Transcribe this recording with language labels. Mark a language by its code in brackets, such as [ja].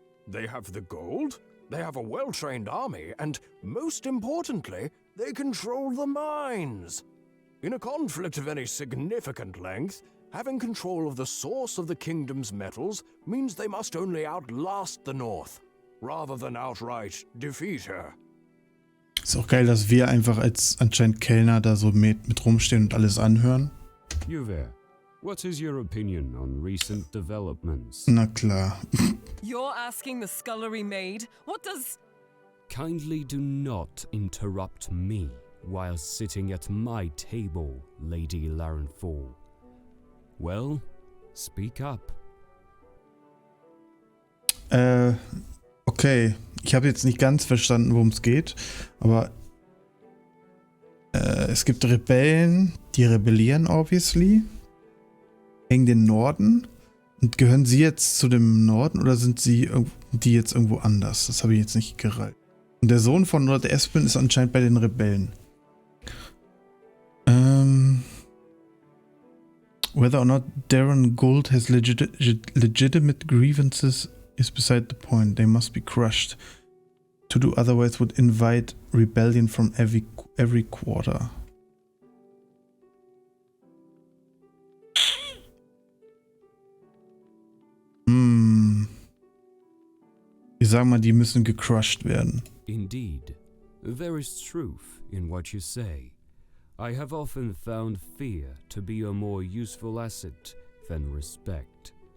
[en] They have the gold, they have a well-trained army, and most importantly, they control the mines. In a conflict of any significant length, having control of the source of the kingdom's metals means they must only outlast the North, rather than outright defeat her. [de] Ist auch geil, dass wir einfach als anscheinend Kellner da so mit rumstehen und alles anhören. [en] Juve, what is your opinion on recent developments? [de] Na klar. [en] You're asking the scullery maid? What does... Kindly do not interrupt me while sitting at my table, Lady Larenthal. Well, speak up. Okay. [de] Ich habe jetzt nicht ganz verstanden, worum es geht, aber es gibt Rebellen, die rebellieren, obviously, gegen den Norden. Und gehören sie jetzt zu dem Norden oder sind die jetzt irgendwo anders? Das habe ich jetzt nicht gereilt. Und der Sohn von Lord Espen ist anscheinend bei den Rebellen. [en] Whether or not Daron Gould has legitimate grievances is beside the point. They must be crushed. To do otherwise would invite rebellion from every quarter. [de] Ich sag mal, die müssen gecrushed werden. [en] Indeed, there is truth in what you say. I have often found fear to be a more useful asset than respect.